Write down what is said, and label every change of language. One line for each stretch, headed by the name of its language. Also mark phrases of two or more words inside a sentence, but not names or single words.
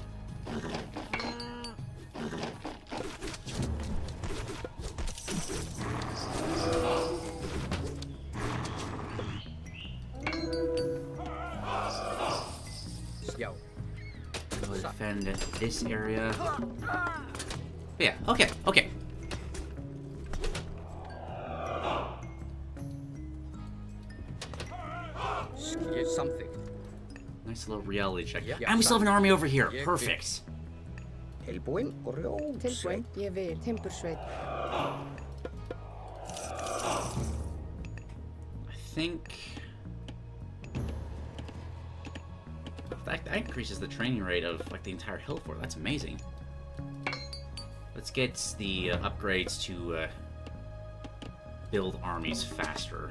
English: Go defend this area. Yeah, okay, okay. Something. Nice little reality check. Yeah. And we still have an army over here. Perfect.
Icelandic: Tilbúin og rjóð. Tilbúin, ég vil. Timbursveit.
English: I think that increases the training rate of like the entire hill fort. That's amazing. Let's get the upgrades to build armies faster.